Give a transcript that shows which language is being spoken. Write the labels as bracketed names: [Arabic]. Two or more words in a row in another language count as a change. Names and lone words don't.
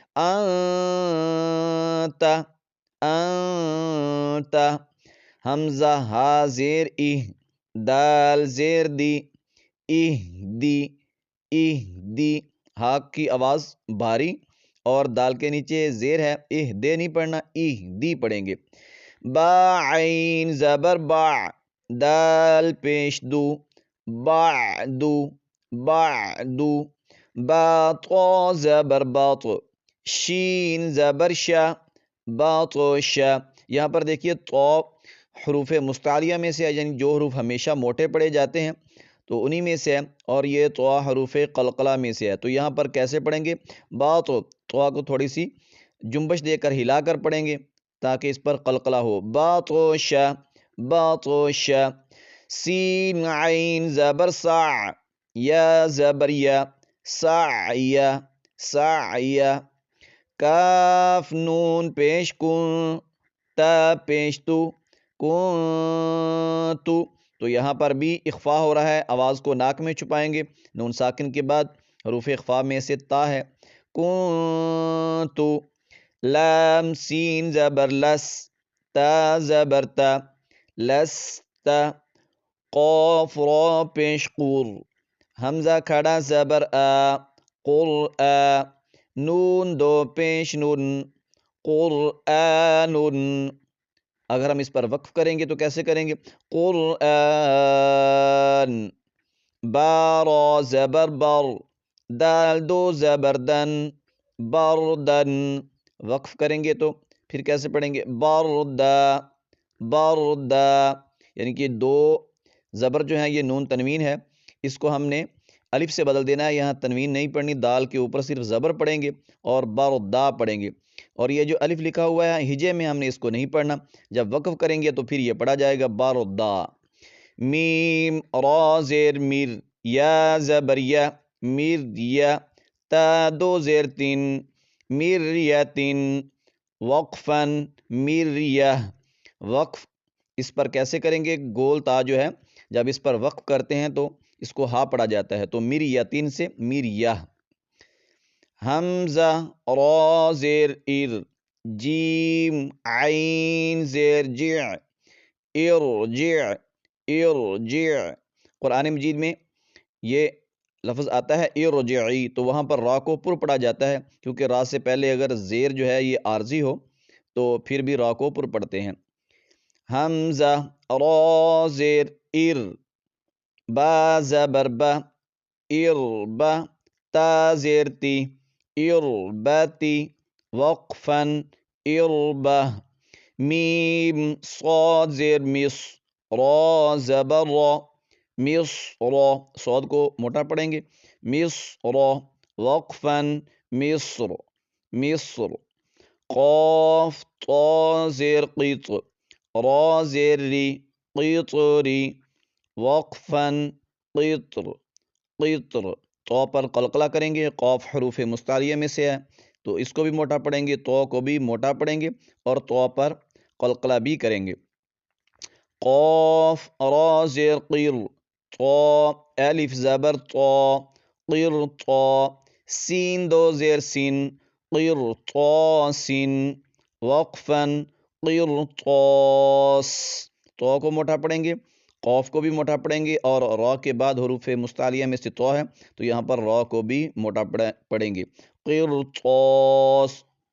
[Arabic] انتا، انتا۔ [Urdu] حمزہ ہا زیر ای، دال زیر دی، ایہ دی، ایہ دی۔ ہا کی آواز بھاری اور دال کے نیچے زیر ہے، ایہ دے نہیں پڑھنا، ایہ دی پڑھیں گے۔ با عین زبر با، دال پیش دو، بعدو، بعدو۔ با طا زبر باط، شین زبر شا، باطشا۔ یہاں پر دیکھیے طا حروف مستعلیہ میں سے ہے، یعنی جو حروف ہمیشہ موٹے پڑھے جاتے ہیں تو انہی میں سے ہے، اور یہ طا حروف قلقلہ میں سے ہے۔ تو یہاں پر کیسے پڑھیں گے؟ باط، طا کو تھوڑی سی جنبش دے کر ہلا کر پڑھیں گے تاکہ اس پر قلقلہ ہو۔ [Arabic] باطشا، باطشا۔ [Urdu] سین عین زبر سع، یا زبر یا، سعیا، سعیا۔ کاف نون پیش کن، تا پیش تو، کنتو، تو یہاں پر بھی اخفاء ہو رہا ہے، آواز کو ناک میں چھپائیں گے۔ نون ساکن کے بعد حروف اخفاء میں سے تا ہے، کنتو۔ لام سین زبر لس، تا زبر تا، لستا۔ قاف را پیش قور، حمزہ کھڑا زبر آ، قرآ۔ نون دو پیش نون، قرآن۔ اگر ہم اس پر وقف کریں گے تو کیسے کریں گے؟ قرآن۔ با را زبر بر، دال دو زبر دن، بردن۔ وقف کریں گے تو پھر کیسے پڑھیں گے؟ [Arabic] بردا، بردا۔ [Urdu] یعنی کہ دو زبر جو ہیں یہ نون تنوین ہے، اس کو ہم نے الف سے بدل دینا ہے، یہاں تنوین نہیں پڑھنی، دال کے اوپر صرف زبر پڑھیں گے اور بردا پڑھیں گے، اور یہ جو الف لکھا ہوا ہے ہجے میں ہم نے اس کو نہیں پڑھنا، جب وقف کریں گے تو پھر یہ پڑھا جائے گا بردا۔ میم را زیر میر، یا زبر یا، میر یا۔ تا دو زیر تین، مریتن۔ وقفن، مریہ۔ وقف اس پر کیسے کریں گے؟ گول تا جو ہے جب اس پر وقف کرتے ہیں تو اس کو ہا پڑھا جاتا ہے، تو مریتن سے مریہ۔ حمزہ را زیر ار، جیم عین زیر جع، ارجع، ارجع۔ قرآن مجید میں یہ لفظ آتا ہے ارجعی، تو وہاں پر را کو پر پڑھا جاتا ہے، کیونکہ را سے پہلے اگر زیر جو ہے یہ عارضی ہو تو پھر بھی را کو پر پڑھتے ہیں۔ حمزہ را زیر ار، با زبر با، اربا۔ تا زیر تی، اربتی۔ وقفن، اربہ۔ میم صاد زیر مص، را زبر را، مصر۔ صاد کو موٹا پڑھیں گے، مصر۔ وقفن، مصر، مصر۔ قاف طا زیر قیط، را زیر ری، قیطری۔ وقفن، قیطر، قیطر۔ طا پر قلقلہ کریں گے، قاف حروف مستعلیہ میں سے ہے تو اس کو بھی موٹا پڑھیں گے، طا کو بھی موٹا پڑھیں گے اور طا پر قلقلہ بھی کریں گے۔ قاف را زیر قیر طا الف زبر طا قیر طا سین دو زیر سین قیر طا سین وقفا قیر طاس تو کو موٹا پڑھیں گے قوف کو بھی موٹا پڑھیں گے اور را کے بعد حروف مستعلیہ میں سے تو ہے تو یہاں پر را کو بھی موٹا پڑھیں گے قرطاس